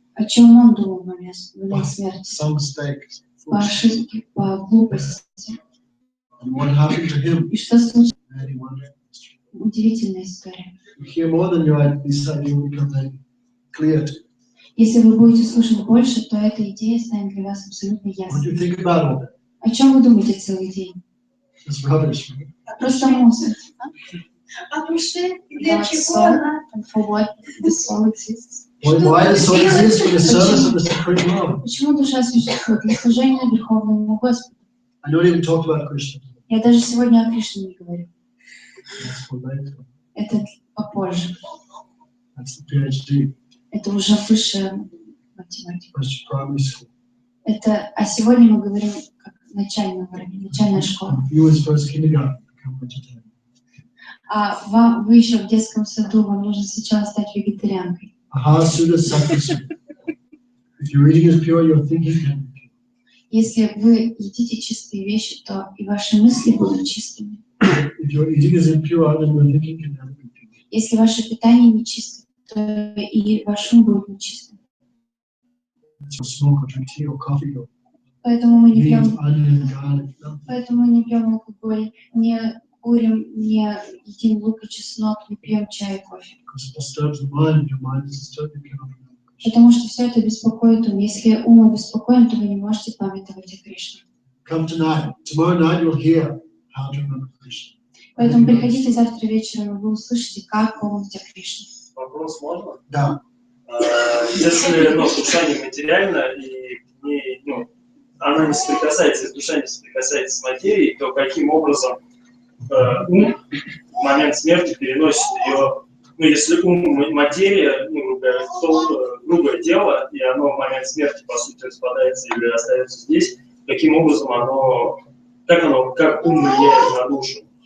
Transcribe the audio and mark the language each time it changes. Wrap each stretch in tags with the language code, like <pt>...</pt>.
<ru>О чем он думал в момент смерти?</ru> <en>Some mistakes.</en> <ru>По ошибке, по глупости.</ru> <en>And what happened to him?</en> <ru>И что случилось?</ru> <en>Very wonderful.</en> <ru>Удивительная история.</ru> <en>You hear more than you are, this idea will become very clear to you.</en> <ru>Если вы будете слушать больше, то эта идея станет для вас абсолютно</ru> <en>What do</en> <ru>ясной.</ru> <en>you think about all that?</en> <ru>О чем вы думаете целый день?</ru> <en>It's rubbish.</en> <ru>Просто мусор. А душе для</ru> <en>But</en> <ru>чего</ru> <en>soul,</en> <ru>она?</ru> <en>and for what the soul exists. Why the soul exists for the service of the Supreme Lord?</en> <ru>Почему душа существует? Для служения Верховному Господу.</ru> <en>I don't even talk about Krishna.</en> <ru>Я даже сегодня о Кришне не говорю.</ru> <en>That's for later.</en> <ru>Это попозже.</ru> <en>That's the PhD.</en> <ru>Это уже высшая математика.</ru> <en>First primary school.</en> <ru>А сегодня мы говорим как начальный уровень, начальная школа.</ru> <en>You was first kindergarten, become vegetarian.</en> <ru>Вы еще в детском саду, вам нужно сначала стать вегетарианкой.</ru> <sa>Aha, Sudha Sattva.</sa> <en>If your eating is pure, your thinking can be pure.</en> <ru>Если вы едите чистые вещи, то и ваши мысли будут чистыми.</ru> <en>If your eating is impure, then your thinking can never be pure.</en> <ru>Если ваше питание нечисто, то и ваш ум будет нечистым.</ru> <en>If you smoke or drink tea or coffee or</en> <ru>Поэтому мы не</ru> <en>meat,</en> <ru>пьем,</ru> <en>onion, garlic, nothing.</en> <ru>поэтому мы не пьем алкоголь, не курим, не едим лук и чеснок, не пьем чай и кофе.</ru> <en>Because it disturbs the mind. If your mind is disturbed, you cannot remember Krishna.</en> <ru>Потому что все это беспокоит ум. Если ум обеспокоен, то вы не можете памятовать о Кришне.</ru> <en>Come tonight. Tomorrow night you'll hear how to remember Krishna.</en> <ru>Поэтому приходите завтра вечером, и вы услышите, как помнить о Кришне. Вопрос можно? Да. Если душа не материальна и она не соприкасается, если душа не соприкасается с материей, то каким образом ум в момент смерти переносит ее, если ум материя, грубое дело, и оно в момент смерти, по сути, распадается или остается здесь, каким образом как ум влияет на душу?</ru>